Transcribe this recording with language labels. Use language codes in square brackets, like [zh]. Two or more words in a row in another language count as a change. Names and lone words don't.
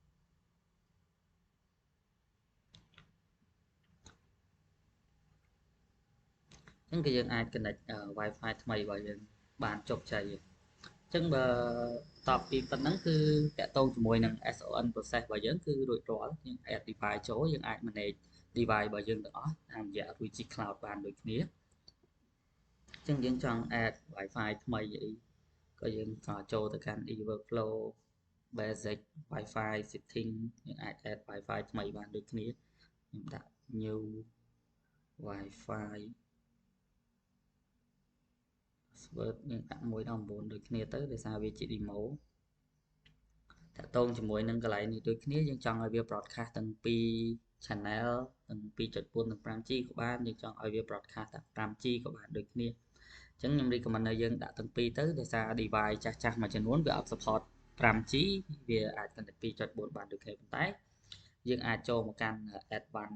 [km] អញ្ចឹងគឺយើងអាច [en] connect Wi-Fi [km] ថ្មីរបស់យើងបានជោគជ័យអញ្ចឹងបើតបពីប៉ុណ្ណឹង គឺតកតងជាមួយនឹង [en] SON process [km] របស់យើងគឺរួចរាល់យើង [en] add device [km] ចូលយើងអាច [en] manage device [km] របស់យើងទាំងអស់តាមរយៈ Roji Cloud បានដូចគ្នាអញ្ចឹងយើងចង់ [en] add Wi-Fi [km] ថ្មីអីក៏យើងចូលទៅកាន់ [en] e-workflow basic Wi-Fi setting [km] យើងអាច add Wi-Fi ថ្មីបានដូចគ្នាខ្ញុំដាក់ [en] new Wi-Fi [km] password យើងដាក់1.9ដូចគ្នាទៅដោយសារវាជា demo តាក់ទងជាមួយនឹងកន្លែងនេះដូចគ្នាយើងចង់ឲ្យវា broadcast ទាំងពីរ channel ទាំង 2.4 និង 5G ក៏បានយើងចង់ឲ្យវា broadcast ទាំង 5G ក៏បានដូចគ្នាអញ្ចឹងខ្ញុំ recommend ឲ្យយើងដាក់ទាំងពីរទៅដោយសារ device ចាស់ៗមួយចំនួនវាអត់ support 5G វាអាច connect 2.4 បានដូចគ្នាប៉ុន្តែយើងអាចចូលមកកាន់ advanced